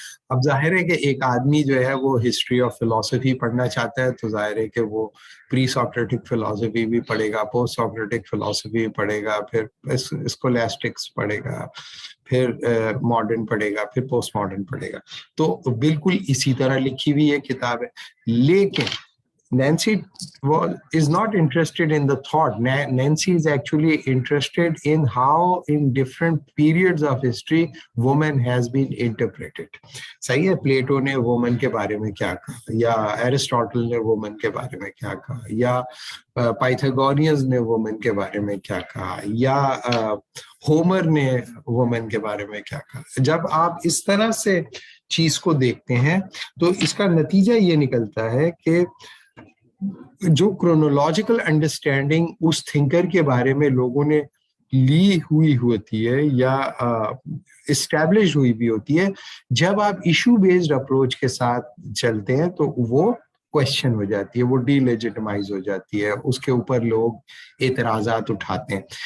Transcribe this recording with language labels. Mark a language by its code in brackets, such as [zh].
[ur] اب ظاہر ہے کہ ایک آدمی جو ہے وہ ہسٹری آف فلسفی پڑھنا چاہتا ہے تو ظاہر ہے کہ وہ پری سوکریٹک فلسفی بھی پڑھے گا، پوسٹ سوکریٹک فلسفی بھی پڑھے گا، پھر اسکولاسٹکس پڑھے گا، پھر ماڈرن پڑھے گا، پھر پوسٹ ماڈرن پڑھے گا. تو بالکل اسی طرح لکھی ہوئی یہ کتاب ہے. لیکن [en] Nancy is not interested in the thought. Nancy is actually interested in how in different periods of history woman has been interpreted. [ur] صحیح ہے، پلیٹو نے وومن کے بارے میں کیا کہا، یا ایرسٹاٹل نے وومن کے بارے میں کیا کہا، یا پائتھاگورینز نے وومن کے بارے میں کیا کہا، یا ہومر نے وومن کے بارے میں کیا کہا. جب آپ اس طرح سے چیز کو دیکھتے ہیں تو اس کا نتیجہ یہ نکلتا ہے کہ جو کرونولوجیکل انڈرسٹینڈنگ اس تھنکر کے بارے میں لوگوں نے لی ہوئی ہوتی ہے یا اسٹیبلش ہوئی بھی ہوتی ہے، جب آپ ایشو بیسڈ اپروچ کے ساتھ چلتے ہیں تو وہ کوشچن ہو جاتی ہے، وہ ڈی لیجٹمائز ہو جاتی ہے، اس کے اوپر لوگ اعتراضات اٹھاتے ہیں.